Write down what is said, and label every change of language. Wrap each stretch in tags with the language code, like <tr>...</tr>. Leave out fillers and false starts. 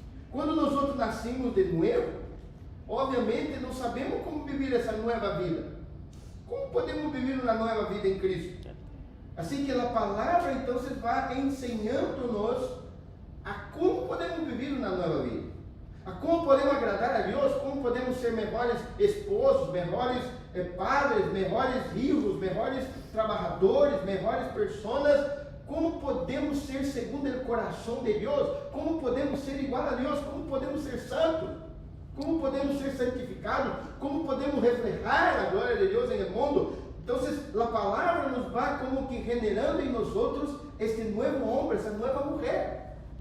<pt>Quando nós outros nascemos de novo, obviamente não sabemos como viver essa nova vida. Como podemos viver uma nova vida em Cristo? Assim que a palavra, então, se vai ensinando-nos a como podemos viver uma nova vida.</pt> <es>a cómo podemos agradar a Dios, cómo podemos ser mejores esposos, mejores padres, mejores hijos, mejores trabajadores, mejores personas.</es> <pt>Como podemos ser segundo o coração de Deus? Como podemos ser igual a Deus? Como podemos ser santos? Como podemos ser santificados? Como podemos reflejar a glória de Deus no mundo? Então, a palavra nos vai como que generando em nós este novo homem, essa nova mulher.</pt>